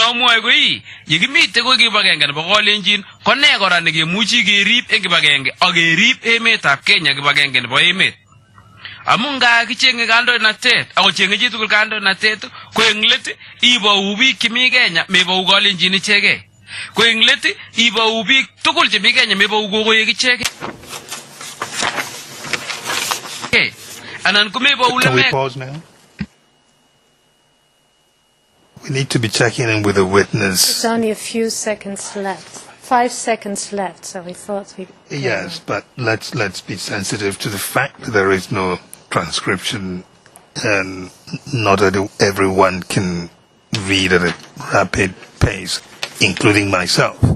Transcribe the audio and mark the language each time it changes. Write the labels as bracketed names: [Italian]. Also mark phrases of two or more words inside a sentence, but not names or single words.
[Kalenjin] amwoe koi yekimite ko kibagenge nebo kolenjin kone kora nekemuchi kerib eng kibagenge ak kerib emetab Kenya kibagenge nebo emet amu nga kichenge kandoinatet ako chenge chitugul kandoinatet ko eng let ibou biik chemi Kenya mebou kolenjin ichegei ko eng let ibou biik tugul chemi Kenya mebou kokoek ichegei anan kumebou [English] Can we [Kalenjin] lemek [English] pause now? We need to be checking in with the witness. It's only a few seconds left. 5 seconds left, so we thought we... Yes, but let's be sensitive to the fact that there is no transcription and not everyone can read at a rapid pace, including myself.